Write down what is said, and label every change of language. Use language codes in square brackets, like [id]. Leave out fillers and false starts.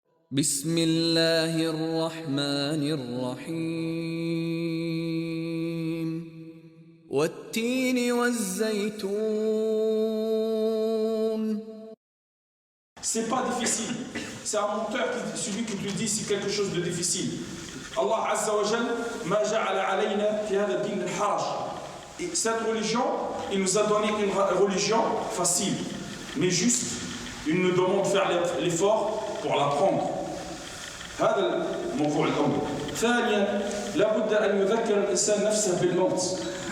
[ar] بسم الله الرحمن الرحيم والتين والزيتون. [fr] C'est pas difficile. C'est un menteur celui qui te dit c'est quelque chose de difficile. [ar] Allah Azza wa Jal ma ja'ala alayna fi hadha ad-din al-haraj. [fr] Et cette religion, il nous a donné une religion facile, mais juste, il nous demande de faire l'effort pour l'apprendre. [ar] هذا الموضوع الأول. ثانيا لابد أن يذكر الإنسان نفسه بالموت.